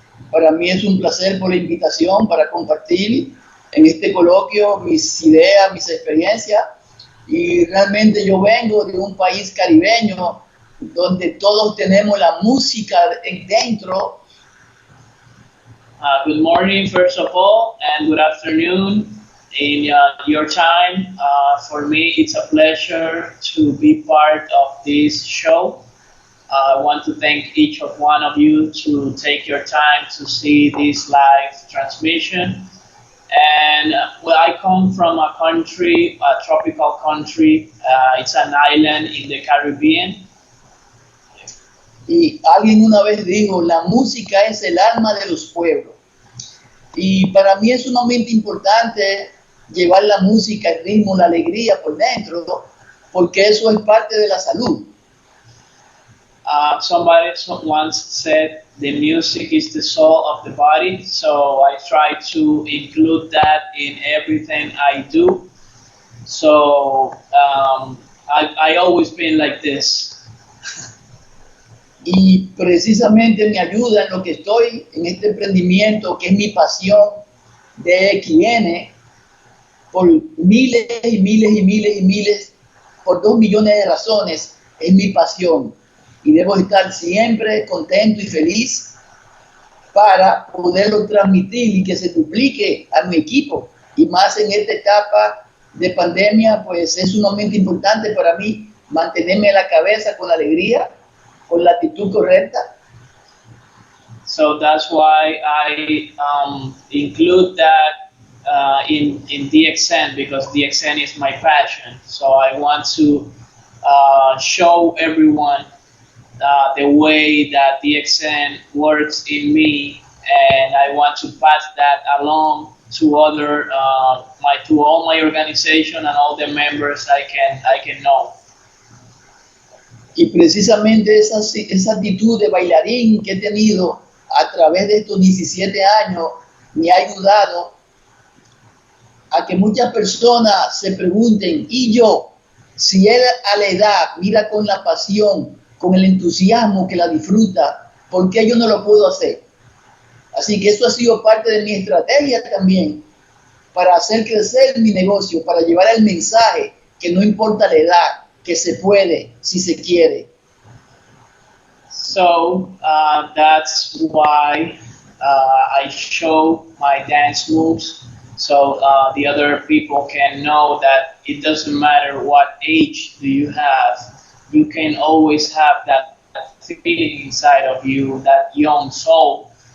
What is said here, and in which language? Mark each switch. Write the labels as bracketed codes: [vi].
[es] Para mí es un placer por la invitación para compartir en este coloquio mis ideas, mis experiencias. Y realmente yo vengo de un país caribeño donde todos tenemos la música dentro. [en] Good morning, first of all, and good afternoon in your time. For me, it's a pleasure to be part of this show. I want to thank each of one of you to take your time to see this live transmission. And well, I come from a country, a tropical country. It's an island in the Caribbean. [es] Y alguien una vez dijo, la música es el alma de los pueblos. Y para mí es sumamente importante llevar la música, el ritmo, la alegría por dentro, porque eso es parte de la salud. [en] Somebody once said the music is the soul of the body, so I try to include that in everything I do. So I always been like this. [es] Y precisamente me ayuda en lo que estoy, en este emprendimiento que es mi pasión de Quieres, por miles y miles y miles y miles, por 2 millones de razones, es mi pasión. Y debo estar siempre contento y feliz para poderlo transmitir y que se duplique a mi equipo. Y más en esta etapa de pandemia, pues es sumamente importante para mí mantenerme en la cabeza con alegría, con la actitud correcta. [en] So that's why I include that in Dxn, because Dxn is my passion. So I want to show everyone the way that Dxn works in me, and I want to pass that along to other to all my organization and all the members I can know. [es] Y precisamente esa actitud de bailarín que he tenido a través de estos 17 años me ha ayudado a que muchas personas se pregunten, y yo, si él a la edad mira con la pasión, con el entusiasmo que la disfruta, ¿por qué yo no lo puedo hacer? Así que eso ha sido parte de mi estrategia también para hacer crecer mi negocio, para llevar el mensaje que no importa la edad, que se puede si se quiere. [en] So that's why I show my dance moves, so the other people can know that it doesn't matter what age do you have, you can always have that feeling inside of you, that young soul